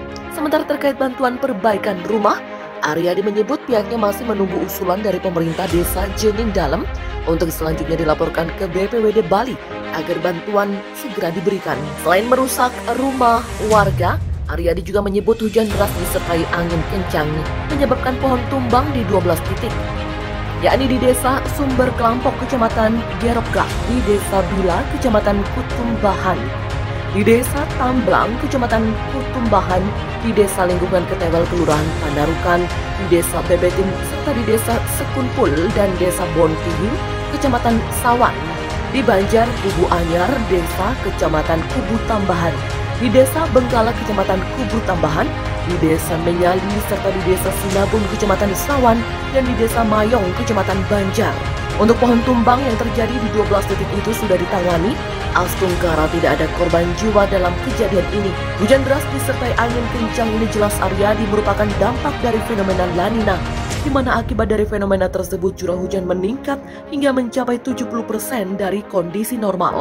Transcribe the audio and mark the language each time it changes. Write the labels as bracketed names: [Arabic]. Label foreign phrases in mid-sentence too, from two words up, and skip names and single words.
[Indonesian] Sementara terkait bantuan perbaikan rumah, Aryadi menyebut pihaknya masih menunggu usulan dari pemerintah desa Jening Dalem untuk selanjutnya dilaporkan ke BPWD Bali agar bantuan segera diberikan. Selain merusak rumah warga, Aryadi juga menyebut hujan deras disertai angin kencang menyebabkan pohon tumbang di 12 titik, yakni di Desa Sumber Kelampok, Kecamatan Gerokga, di Desa Bila, Kecamatan Kutumbahan, di Desa Tamblang, Kecamatan Kutumbahan, di Desa Lingkungan Ketewel, Kelurahan Pandarukan, di Desa Bebetin, serta di Desa Sekunpul dan Desa Bonpihing, Kecamatan Sawan, di Banjar Kubu Anyar, Desa Kecamatan Kubu Tambahan, di Desa Benggala, Kecamatan Kubu Tambahan, di Desa Menyali, serta di Desa Sinabun, Kecamatan Sawan, dan di Desa Mayong, Kecamatan Banjar. Untuk pohon tumbang yang terjadi di 12 titik itu sudah ditangani. Astungkara tidak ada korban jiwa dalam kejadian ini. Hujan deras disertai angin kencang ini jelas Aryadi merupakan dampak dari fenomena La Nina, di mana akibat dari fenomena tersebut curah hujan meningkat hingga mencapai 70% dari kondisi normal.